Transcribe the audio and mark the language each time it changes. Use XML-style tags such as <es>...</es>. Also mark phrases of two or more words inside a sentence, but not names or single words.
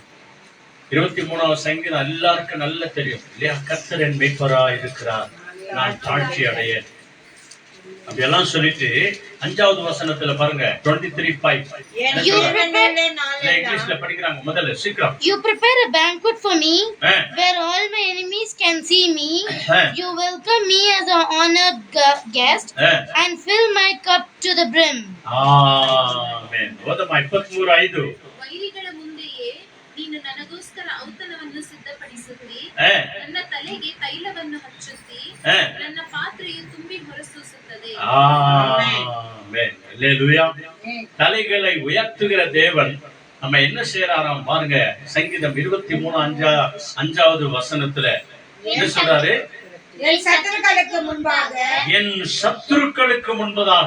<ta>23வது சங்கீதம் எல்லாருக்கும் நல்ல தெரியும் இல்லையா? கர்த்தர் என் மேய்ப்பராய் இருக்கிறார், நான் தாழ்ச்சி அடையேன். அப்படியெல்லாம் சொல்லிட்டு 5வது வசனத்துல பாருங்க, 23:5 இங்கிலீஷ்ல படிக்கிறாங்க. முதல்ல சீக்கிரம்.</ta> <en>You prepare a banquet for me where all my enemies can see me. You welcome me as an honored guest and fill my cup to the brim.</en> <kn>ಆಮೆನ್. ಓದಮ್ಮ 23:5. ವೈರಿಗಳ ಮುಂದೆಯೇ ನೀನು ನನಗೋಸ್ಕರ ಔತಣವನ್ನು ಸಿದ್ಧಪಡಿಸುತ್ತಿ, ನನ್ನ ತಲೆಗೆ ತೈಲವನ್ನು ಹಚ್ಚುತ್ತಿ, ನನ್ನ ಪಾತ್ರೆಯು ತುಂಬಿ ಹೊರಸೂಸುತ್ತದೆ.</kn> <ta>ஆமென். அல்லேலூயா. தலைகளை உயர்த்துகிற தேவன் நம்ம என்ன செய்யறாராம் பாருங்க. சங்கீதம் 23:5வது வசனத்துல என்ன சொல்றாரு? என் சத்துருக்களுக்கு முன்பாக, என் சத்துருக்களுக்கு முன்பதாக</ta>